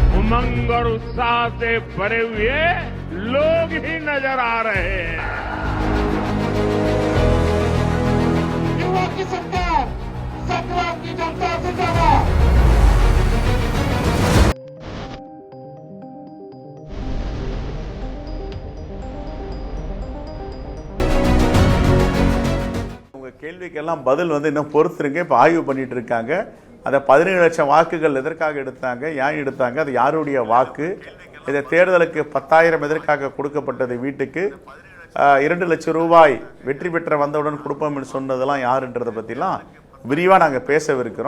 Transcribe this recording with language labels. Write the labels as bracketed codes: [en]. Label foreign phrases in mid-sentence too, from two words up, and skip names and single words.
[hi] उमंग और उत्साह से भरे हुए लोग ही नजर आ रहे हैं। युवा की सरकार, संग्राम की जनता जिंदाबाद। [ta] கேள்விக்கெல்லாம் பதில் இன்னும் பொறுத்துருங்க. இப்போ ஆய்வு பண்ணிட்டு இருக்காங்க. அதை 17 லட்சம் வாக்குகள் எதற்காக எடுத்தாங்க, ஏன் எடுத்தாங்க, அது யாருடைய வாக்கு, இதை தேர்தலுக்கு 10,000 எதற்காக கொடுக்கப்பட்டது, வீட்டுக்கு 2 லட்சம் ரூபாய் வெற்றி பெற்ற வந்தவுடன் கொடுப்போம்னு சொன்னதெல்லாம் யாருன்றதை பற்றிலாம் விரிவாக நாங்கள் பேசவிருக்கிறோம்.